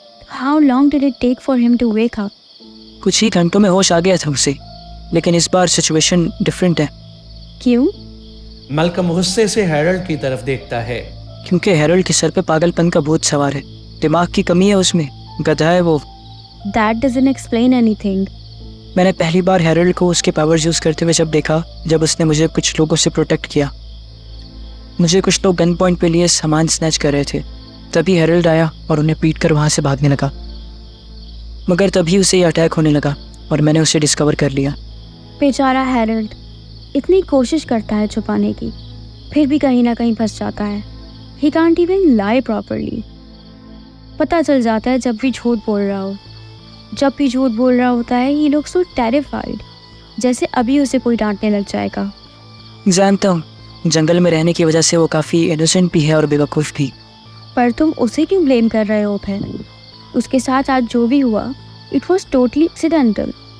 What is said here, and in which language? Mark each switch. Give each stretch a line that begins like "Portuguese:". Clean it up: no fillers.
English: How long did it take for him to wake up?
Hindi: कुछ ही घंटों में होश आ गया था उसे, लेकिन इस बार सिचुएशन डिफरेंट है। क्यों? मलकम गुस्से से हैरोल्ड की तरफ देखता है। क्योंकि हैरोल्ड के सर पे पागलपन का भूत सवार है। दिमाग की कमी है उसमें, गधा है वो।
English: That doesn't explain anything.
Hindi: मैंने पहली बार हैरोल्ड को उसके पावर्स यूज़ करते हुए जब देखा, जब उसने मुझे कुछ लोगों से प्रोटेक्ट किया। मुझे कुछ लोग गन पॉइंट पे लिए सामान स्नैच कर रहे थे। तभी हैरोल्ड आया और उन्हें पीट कर वहाँ से भागने लगा। मगर तभी उसे ये अटैक होने लगा और मैंने उसे डिस्कवर कर लिया। बेचारा हैरोल्ड इतनी कोशिश करता है छुपाने की, फिर भी कहीं ना कहीं फंस जाता है।
English: He can't even lie properly.
Hindi: पता चल जाता है जब भी झूठ बोल रहा हो। जब भी झूठ बोल रहा होता है
English: he looks so terrified,
Hindi: जैसे अभी उसे कोई डांटने लग जाएगा। जानता हूँ, जंगल में रहने की वजह से वो काफ़ी इनोसेंट भी है और बेवकूफ़ भी। पर तुम उसे क्यों ब्लेम कर रहे हो फिर? उसके साथ आज जो भी हुआ
English: It was totally accidental.